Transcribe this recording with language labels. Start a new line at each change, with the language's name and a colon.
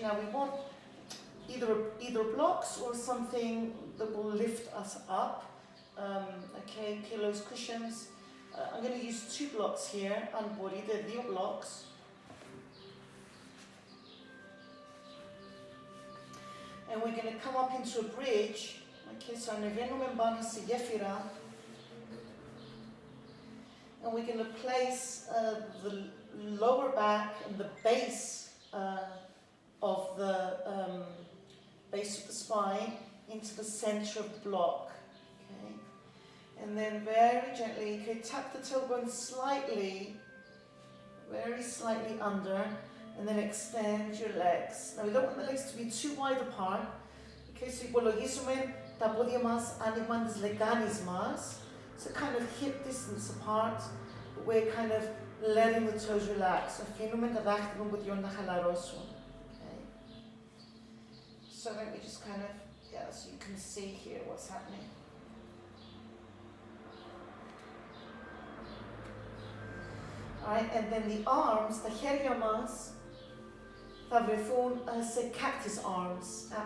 English: Now we want either blocks or something that will lift us up. Okay, pillows, cushions. I'm going to use 2 blocks here, unbody, they're 2 blocks. And we're going to come up into a bridge.
Greek: Okay, so ανεβαίνουμε πάνω στη γέφυρα.
English: And we're going to place the lower back and the base of the base of the spine into the center of the block. Okay, and then very gently, okay, tuck the tailbone slightly, very slightly under, and then extend your legs. Now we don't want the legs to be too wide apart.
Greek: Okay, so υπολογίζουμε τα πόδια μας άνοιγμα της λεκάνης μας.
English: So kind of hip distance apart, but we're kind of letting the toes relax.
Greek: Αφήνουμε τα δάχτυλα των ποδιών να χαλαρώσουν.
English: Okay. So let me just kind of, yeah, so you can see here what's happening. Alright, and then the arms,
Greek: τα χέρια μας, θα βρεθούν σε
English: cactus arms.